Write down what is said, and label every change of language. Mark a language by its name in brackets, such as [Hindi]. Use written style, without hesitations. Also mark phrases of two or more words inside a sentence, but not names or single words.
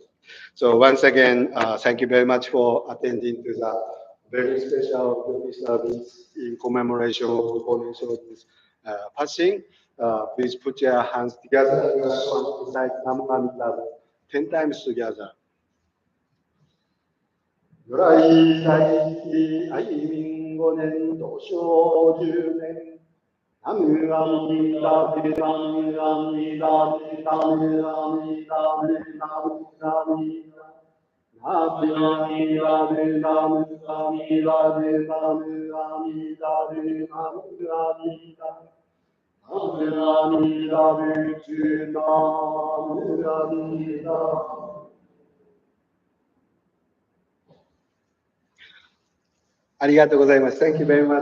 [English] So once again, thank you very much for attending to the very special Buddhist service in commemoration of Hone Shonin's passing. Please put your hands together beside [Japanese] 南無阿弥陀 [English] 10 times together. [Japanese] 如来大悲愛民5年土生10年ナムアミダブナムアミダブナムアミダブナムアミダナムアミダブナムアミダブナムアミダブナムアミダナムアミダブチュナムアミダ ありがとうございます。 [English] Thank you very much.